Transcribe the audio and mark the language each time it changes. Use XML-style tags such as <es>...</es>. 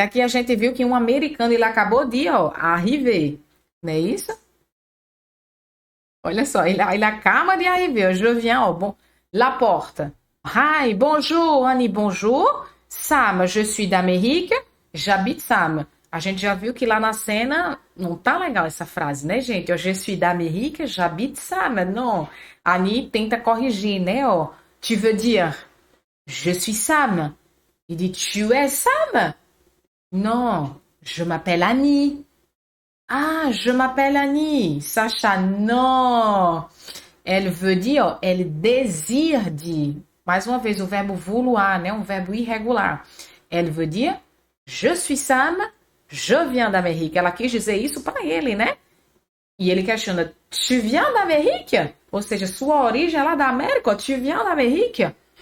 <pt>Aqui a gente viu que um americano, ele acabou de, ó, arriver. Não é isso? Olha só, ele acaba de arriver.</pt> <fr>Je viens, ó, bon, la porte. Hi, bonjour, Annie, bonjour. Sam, je suis d'Amérique. J'habite Sam.</fr> <pt>A gente já viu que lá na cena não tá legal essa frase, né, gente? Ó,</pt> <fr>je suis d'Amérique, j'habite Sam.</fr> <pt>Não. A Annie tenta corrigir, né?</pt> <fr>Ó, tu veux dire, je suis Sam. Il dit, tu es Sam? Non, je m'appelle Annie. Ah, je m'appelle Annie. Sacha, non. Elle veut dire, elle désire dire.</fr> <pt>Mais uma vez, o verbo vouloir, né? Um verbo irregular.</pt> <fr>Elle veut dire, je suis Sam, je viens d'Amérique.</fr> <pt>Ela quis dizer isso para ele, né? E ele questiona,</pt> <fr>tu viens d'Amérique?</fr> <pt>Ou seja, sua origem é lá da América,</pt> <fr>tu viens d'Amérique?</fr>